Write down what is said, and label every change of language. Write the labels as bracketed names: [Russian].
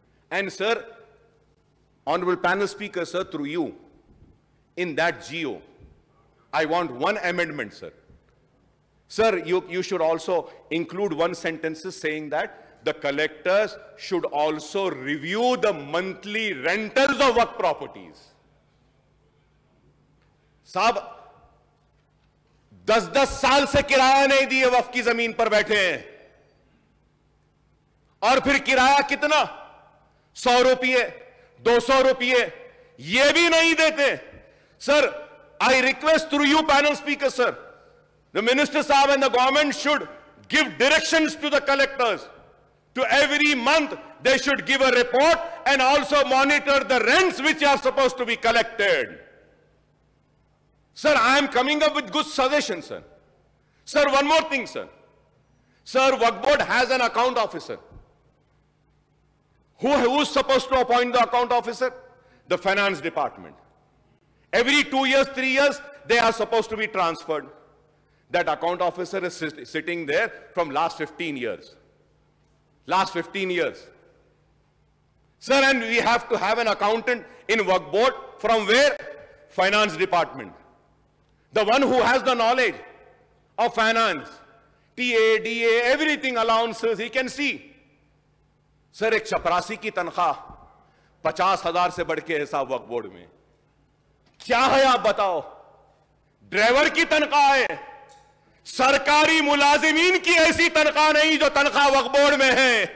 [English] And sir, Honorable Panel Speaker, sir, through you, in that GO, I want one amendment, sir. Sir, you should also include one sentence saying that the collectors should also review the monthly rentals of Waqf properties. [Hindi] साहब 10-10 साल से किराया नहीं दिए वक्फ की जमीन पर बैठे हैं, और फिर किराया कितना, 100 रुपये, 200 रुपये, ये भी नहीं देते. [English] Sir, I request through you, panel speaker, sir, the minister sahab and the government should give directions to the collectors. To every month, they should give a report and also monitor the rents which are supposed to be collected. Sir, I am coming up with good suggestions, sir. Sir, one more thing, sir. Sir, Waqf Board has an account officer. Who is supposed to appoint the account officer? The finance department. Every 2 years, 3 years, they are supposed to be transferred. That account officer is sitting there from last 15 years. Last 15 years. Sir, and we have to have an accountant in Waqf Board from where? Finance department. The one who has the knowledge of finance, TA, DA, everything, allowances, he can see. [Hindi] Sir, एक चपरासी की तनख्वाह 50,000 से बढ़ के हिसाब वक्फ board में क्या है, आप बताओ. ड्राइवर की तनख्वाह है, सरकारी मुलाजिमीन की ऐसी तनख्वाह नहीं जो तनख्वाह वक्फ बोर्ड में है.